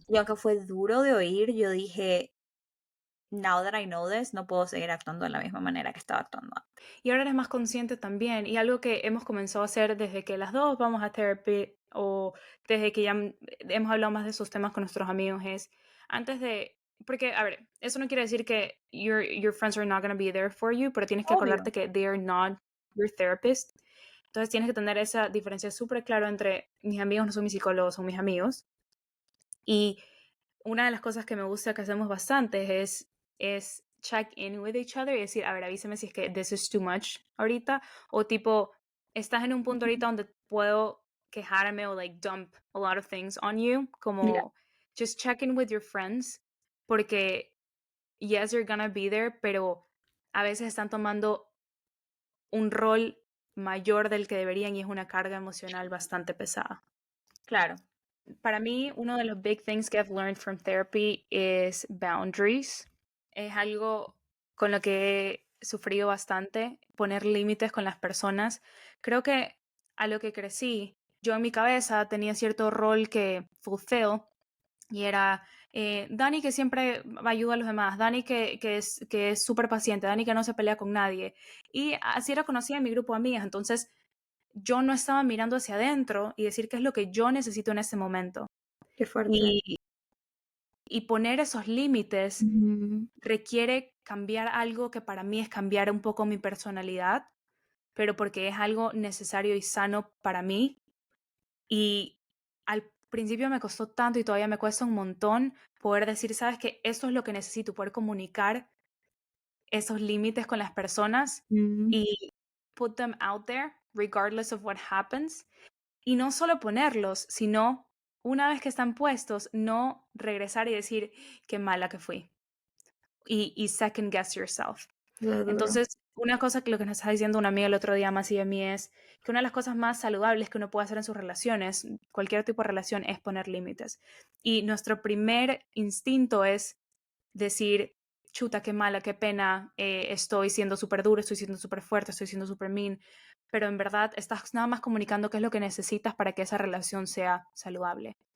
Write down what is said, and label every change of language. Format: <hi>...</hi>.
<es>y aunque fue duro de oír, yo dije,</es> <en>now that I know this,</en> <es>no puedo seguir actuando de la misma manera que estaba actuando antes. Y ahora eres más consciente también. Y algo que hemos comenzado a hacer desde que las dos vamos a therapy o desde que ya hemos hablado más de esos temas con nuestros amigos es antes de... Porque, a ver, eso no quiere decir que</es> <en>your friends are not going to be there for you,</en> <es>pero tienes que Obvio. acordarte que</es> <en>they are not your therapist.</en> <es>Entonces tienes que tener esa diferencia súper clara entre mis amigos no son mis psicólogos, son mis amigos. Y una de las cosas que me gusta que hacemos bastante es</es> <en>check in with each other</en> <es>y decir, a ver, avísame si es que</es> <en>this is too much</en> <es>ahorita, o tipo, estás en un punto ahorita donde puedo quejarme o</es> <en>like dump a lot of things on you,</en> <es>como</es> <en>just check in with your friends,</en> <es>porque</es> <en>yes, you're gonna be there,</en> <es>pero a veces están tomando un rol mayor del que deberían y es una carga emocional bastante pesada. Claro. Para mí, uno de los</es> <en>big things que I've learned from therapy is boundaries.</en> <es>Es algo con lo que he sufrido bastante, poner límites con las personas. Creo que a lo que crecí, yo en mi cabeza tenía cierto rol que fulfill y era Dani que siempre ayuda a los demás, Dani que es súper paciente, Dani que no se pelea con nadie. Y así era conocida en mi grupo de amigas, entonces yo no estaba mirando hacia adentro y decir qué es lo que yo necesito en ese momento. Qué fuerte. Y poner esos límites requiere cambiar algo que para mí es cambiar un poco mi personalidad, pero porque es algo necesario y sano para mí. Y al principio me costó tanto y todavía me cuesta un montón poder decir, sabes que esto es lo que necesito, poder comunicar esos límites con las personas y</es> <en>put them out there regardless of what happens.</en> <es>Y no solo ponerlos, sino una vez que están puestos, no regresar y decir qué mala que fui.</es> <en>Y second guess yourself.</en> <es>Entonces, una cosa que lo que nos está diciendo una amiga el otro día más y a mí es que una de las cosas más saludables que uno puede hacer en sus relaciones, cualquier tipo de relación, es poner límites. Y nuestro primer instinto es decir, chuta, qué mala, qué pena, estoy siendo súper duro, estoy siendo súper fuerte, estoy siendo súper mean, pero en verdad estás nada más comunicando qué es lo que necesitas para que esa relación sea saludable.</es>